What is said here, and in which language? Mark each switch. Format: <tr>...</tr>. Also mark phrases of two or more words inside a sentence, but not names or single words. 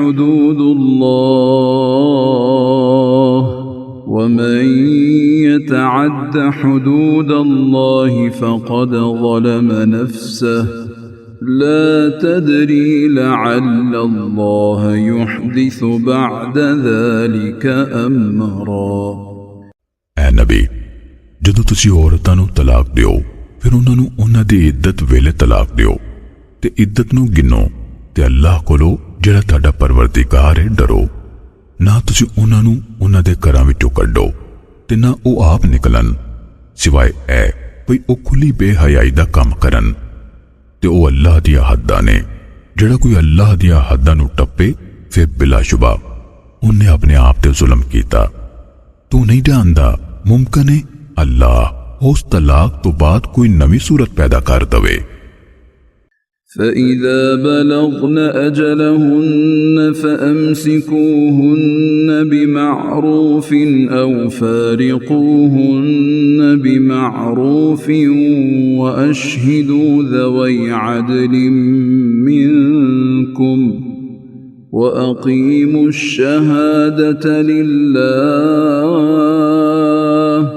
<ar>حدود الله ومن يتعد حدود الله فقد ظلم نفسه لا تدري لعل الله يحدث بعد ذلك أمرا.</ar> <pa>اے نبی، جدوں تسی عورتاں نوں طلاق دیو فیر اوہناں نوں اوہناں دی عدت ویلے طلاق دیو تے عدت نوں گنو تے اللہ کولوں جیہڑا تہاڈا پروردگار ہے ڈرو. نا تسی اوہناں نوں اوہناں دے گھراں وچوں کڈھو تے نا او آپ نکلن سوائے اے بھئی او کھلی بے حیائی دا کم کرن تے او اللہ دیاں حداں نیں. جیہڑا کوئی اللہ دیاں حداں نوں ٹپے فیر بلا شبہ اوہنے اپنے آپ تے ظلم کیتا. توں نہیں جاندا ممکن ہے اللہ اس طلاق توں بعد کوئی نویں صورت پیدا کر دیوے.</pa> <ar>فإذا بلغن أجلهن فأمسكوهن بمعروف أو فارقوهن بمعروف وأشهدوا ذوي عدل منكم وأقيموا الشهادة لله</ar>